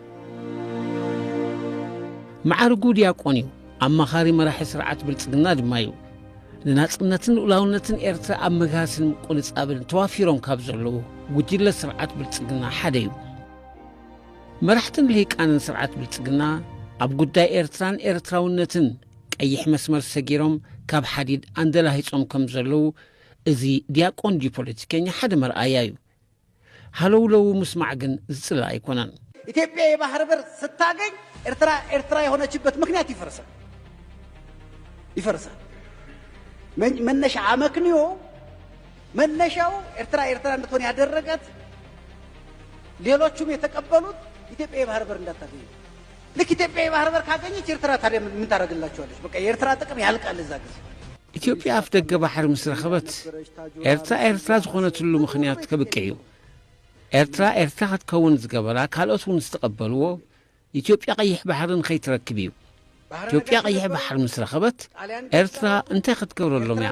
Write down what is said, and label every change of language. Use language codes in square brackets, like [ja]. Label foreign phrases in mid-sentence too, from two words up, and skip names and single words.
[ti] ማዕርጉ ዲያቆን እዩ ኣማኻሪ መራሒ ስርዓት ብልጽግና ድማ እዩ ንናጽነትን ሉዓላውነትን ኤርትራ ኣብ ምግሃስን ቁንጻብን ተዋፊሮም ካብ ዘለዉ ጉጅለ ስርዓት ብልጽግና ሓደ እዩ መራሕትን ልሂቃንን ስርዓት ብልጽግና ኣብ ጉዳይ ኤርትራን ኤርትራውነትን ቀይሕ መስመር ሰጊሮም ካብ ሓዲድ ኣንደላሂጾም ከም ዘለዉ እዚ ዲያቆን ፖለቲከኛ ሓደ መርኣያ እዩ ሃለውለው ምስማዕ ግን ዝጽልእ ኣይኮነን [am] ኢትዮጵያ የባህር በር ስታገኝ ኤርትራ የሆነችበት ምክንያት ይፈርሳል መነሻ አመክንዮ መነሻው ኤርትራ እንድትሆን ያደረጋት ሌሎቹም የተቀበሉት ኢትዮጵያ የባህር በር እንዳታገኝ ልክ ኢትዮጵያ የባህር በር ካገኘች ኤርትራ ታዲያ ምን ታደርግላቸዋለች? በቃ የኤርትራ ጥቅም ያልቃል እዛ ጊዜ። [ti] ኢትዮጵያ አፍ ደገ ባሕር ምስ ረኸበት ኤርትራ ዝኾነትሉ ምኽንያት ከብቅ እዩ። ኤርትራ ክትከውን ዝገበራ ካልኦት እውን ዝተቐበልዎ ኢትዮጵያ ቀይሕ ባሕርን ከይትረክብ እዩ። ኢትዮጵያ ቀይሕ ባሕር ምስ ረኸበት ኤርትራ እንታይ ክትገብረሎም እያ?